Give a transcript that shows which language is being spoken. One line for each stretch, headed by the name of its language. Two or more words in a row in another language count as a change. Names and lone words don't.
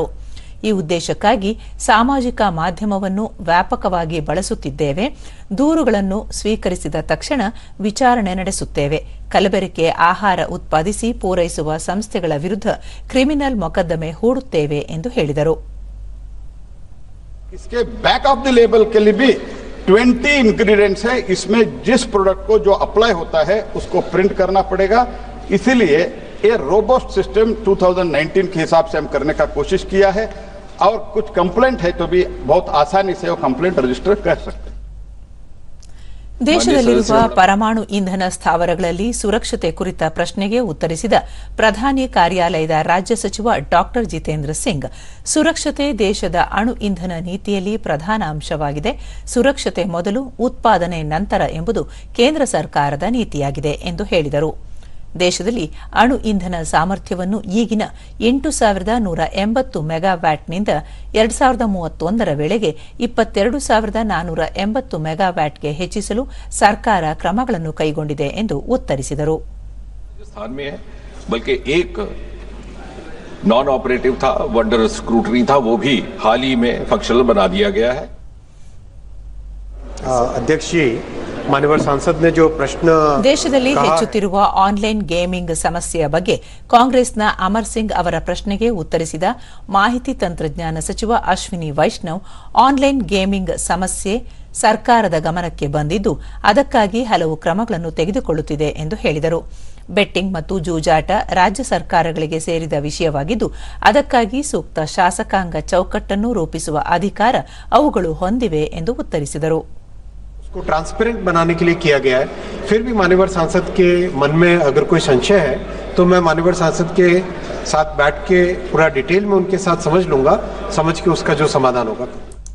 Kannada: ಈ ಉದ್ದೇಶಕ್ಕಾಗಿ ಸಾಮಾಜಿಕ ಮಾಧ್ಯಮವನ್ನು ವ್ಯಾಪಕವಾಗಿ ಬಳಸುತ್ತಿದ್ದೇವೆ. ದೂರುಗಳನ್ನು ಸ್ವೀಕರಿಸಿದ ತಕ್ಷಣ ವಿಚಾರಣೆ ನಡೆಸುತ್ತೇವೆ. ಕಲಬೆರಕೆ ಆಹಾರ ಉತ್ಪಾದಿಸಿ ಪೂರೈಸುವ ಸಂಸ್ಥೆಗಳ ವಿರುದ್ಧ ಕ್ರಿಮಿನಲ್ ಮೊಕದ್ದಮೆ ಹೂಡುತ್ತೇವೆ ಎಂದು ಹೇಳಿದರು.
Hindi: इसके
English: back of the label
Hindi: के लिए भी 20 इंग्रेडिएंट्स है. इसमें जिस प्रोडक्ट को जो अप्लाई होता है उसको प्रिंट करना पड़ेगा. इसीलिए ये
English: robust system
Hindi: 2019 के हिसाब से हम करने का कोशिश किया है और कुछ कंप्लेंट है तो भी बहुत आसानी से वो
English: complaint register
Hindi: कर सकते हैं.
Kannada: ದೇಶದಲ್ಲಿರುವ ಪರಮಾಣು ಇಂಧನ ಸ್ಥಾವರಗಳಲ್ಲಿ ಸುರಕ್ಷತೆ ಕುರಿತ ಪ್ರಶ್ನೆಗೆ ಉತ್ತರಿಸಿದ ಪ್ರಧಾನಿ ಕಾರ್ಯಾಲಯದ ರಾಜ್ಯ ಸಚಿವ ಡಾ ಜಿತೇಂದ್ರ ಸಿಂಗ್, ಸುರಕ್ಷತೆ ದೇಶದ ಅಣು ಇಂಧನ ನೀತಿಯಲ್ಲಿ ಪ್ರಧಾನ ಅಂಶವಾಗಿದೆ. ಸುರಕ್ಷತೆ ಮೊದಲು, ಉತ್ಪಾದನೆ ನಂತರ ಎಂಬುದು ಕೇಂದ್ರ ಸರ್ಕಾರದ ನೀತಿಯಾಗಿದೆ ಎಂದು ಹೇಳಿದರು. ದೇಶದಲ್ಲಿ ಅಣು ಇಂಧನ ಸಾಮರ್ಥ್ಯವನ್ನು ಈಗಿನ 8,180 ಮೆಗಾವ್ಯಾಟ್ನಿಂದ 2031ರ ವೇಳೆಗೆ 22,480 ಮೆಗಾವ್ಯಾಟ್ಗೆ ಹೆಚ್ಚಿಸಲು ಸರ್ಕಾರ ಕ್ರಮಗಳನ್ನು ಕೈಗೊಂಡಿದೆ ಎಂದು ಉತ್ತರಿಸಿದರು.
Hindi: बल्कि एक
English: non operative
Hindi: था,
English: wonder scrutiny
Hindi: था, वो भी हाल ही में फंक्शनल बना दिया गया है. अध्यक्ष जी, माननीय सांसद ने जो प्रश्न
Kannada: ದೇಶದಲ್ಲಿ ಹೆಚ್ಚುತ್ತಿರುವ
English: online gaming
Kannada: ಸಮಸ್ಯೆಯ ಬಗ್ಗೆ ಕಾಂಗ್ರೆಸ್ನ ಅಮರ್ ಸಿಂಗ್ ಅವರ ಪ್ರಶ್ನೆಗೆ ಉತ್ತರಿಸಿದ ಮಾಹಿತಿ ತಂತ್ರಜ್ಞಾನ ಸಚಿವ ಅಶ್ವಿನಿ ವೈಷ್ಣವ್,
English: online gaming
Kannada: ಸಮಸ್ಯೆ ಸರ್ಕಾರದ ಗಮನಕ್ಕೆ ಬಂದಿದ್ದು ಅದಕ್ಕಾಗಿ ಹಲವು ಕ್ರಮಗಳನ್ನು ತೆಗೆದುಕೊಳ್ಳುತ್ತಿದೆ ಎಂದು ಹೇಳಿದರು. ಬೆಟ್ಟಿಂಗ್ ಮತ್ತು ಜೂಜಾಟ ರಾಜ್ಯ ಸರ್ಕಾರಗಳಿಗೆ ಸೇರಿದ ವಿಷಯವಾಗಿದ್ದು ಅದಕ್ಕಾಗಿ ಸೂಕ್ತ ಶಾಸಕಾಂಗ ಚೌಕಟ್ಟನ್ನು ರೂಪಿಸುವ ಅಧಿಕಾರ ಅವುಗಳು ಹೊಂದಿವೆ ಎಂದು ಉತ್ತರಿಸಿದರು.
Hindi: को ट्रांसपेरेंट बनाने के लिए किया गया है. फिर भी माननीय सांसद के मन में अगर कोई संशय है तो मैं माननीय सांसद के साथ बैठ के पूरा डिटेल में उनके साथ समझ लूंगा, समझ के उसका जो समाधान होगा